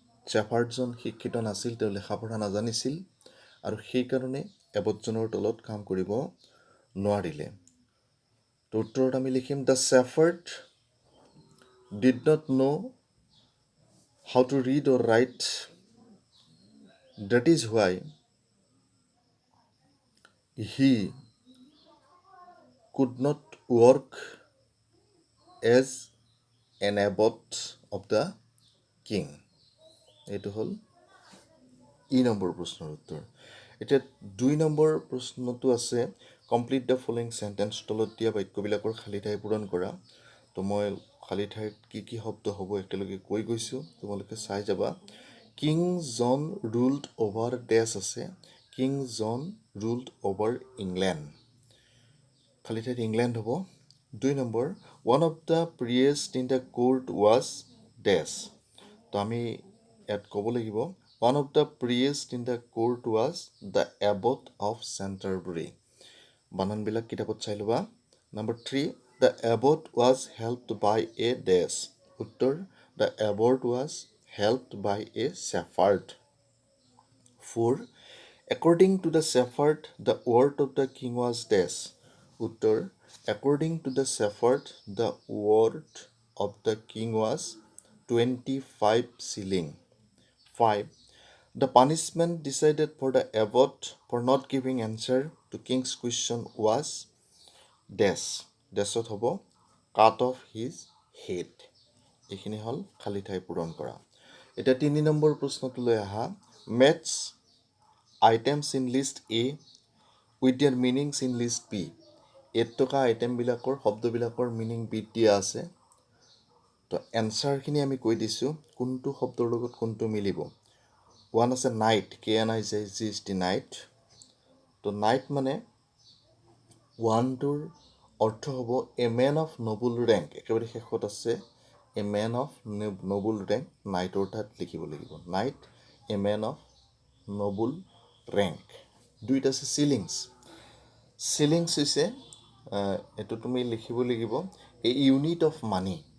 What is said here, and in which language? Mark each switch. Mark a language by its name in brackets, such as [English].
[Assamese] শ্বেফাৰ্ডজন শিক্ষিত নাছিল, তেওঁ লেখা পঢ়া নাজানিছিল আৰু সেইকাৰণে এবটজনৰ তলত কাম কৰিব নোৱাৰিলে। তো উত্তৰত আমি লিখিম [English] The shepherd did not know' how to read or write. That is why he could not work as an abbot of the king. [Assamese] এইটো হ'ল নম্বৰ প্ৰশ্নৰ উত্তৰ। এতিয়া 2 নম্বৰ প্ৰশ্নটো আছে [English] complete the following sentence, [Assamese] তলত দিয়া বাক্যবিলাকৰ খালী ঠাই পূৰণ কৰা। তো মই খালী ঠাইত কি শব্দ হ'ব একেলগে কৈ গৈছোঁ, তোমালোকে চাই যাবা। [English] king John ruled over dash আছে, king John ruled over England, [Assamese] খালী ঠাইত ইংলেণ্ড হ'ব। [English] 2 number one of the priest in the court was dash, [Assamese] তো আমি ইয়াত ক'ব লাগিব [English] One of the priest in the court was the abbot of Canterbury. [Assamese] বানানবিলাক কিতাপত চাই ল'বা। [English] Number 3 the abbot was helped by a dash, উত্তৰ the abbot was helped by a shepherd. 4 according to the shepherd the word of the king was dash, উত্তৰ according to the shepherd the word of the king was 25 shilling. 5 the punishment decided for the abbot for not giving answer to king's question was dash, [Assamese] dashত হ'ব [English] cut off his head। [Assamese] এইখিনি হ'ল খালী ঠাই পূৰণ কৰা। এতিয়া 3 number প্ৰশ্নটোলৈ আহা। [English] Match items in list A with their meanings in list B। [Assamese] এত থকা আইটেমবিলাকৰ শব্দবিলাকৰ মিনিং বিত দিয়া আছে। তো এনচাৰখিনি আমি কৈ দিছোঁ কোনটো শব্দৰ লগত কোনটো মিলিব। 1 আছে নাইট, KNIGHT নাইট। তো নাইট মানে 1টোৰ অৰ্থ হ'ব [English] a man of noble rank, [Assamese] একেবাৰে শেষত আছে এ মেন অফ নবুল ৰেংক, নাইটৰ তাত লিখিব লাগিব night A man of নবুল rank. 2 আছে চিলিংছ, চিলিংছ হৈছে এইটো তুমি লিখিব লাগিব [English] A unit of money.